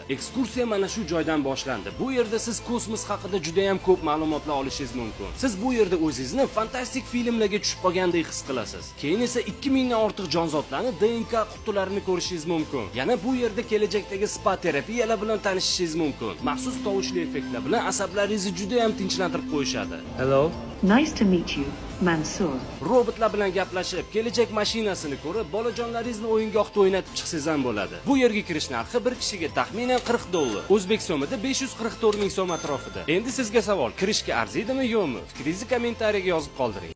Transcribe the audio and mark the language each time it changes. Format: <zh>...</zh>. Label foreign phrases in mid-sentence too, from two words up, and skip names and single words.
<uz>Ekskursiya mana shu joydan boshlandi. Bu yerda siz kosmos haqida juda ham ko'p ma'lumotlar olishingiz mumkin. Siz bu yerda o'zingizni fantastik filmlarga tushib qolgandek his qilasiz. Keyin esa 2000 dan ortiq jonzotlarni DNK qutularini ko'rishingiz mumkin. Yana bu yerda kelajakdagi spa terapiyalar bilan tanishishingiz mumkin. Maxsus tovushli effektlar bilan asablaringizni juda ham tinchlantirib qo'yishadi.</uz> <en>Hello. Nice to meet you, Mansoor.</en> <uz>Robotlar bilan gaplashib, kelajak mashinasini ko'rib, bolajonlaringizni o'yingohda o'ynatib chiqsangiz ham bo'ladi. Bu yerga kirish narxi bir kishiga taxminan $40. O'zbek so'mida 544 ming so'm atrofida. Endi sizga savol, kirishga arziydimi yo'qmi? Fikringizni kommentariyaga yozib qoldiring.</uz>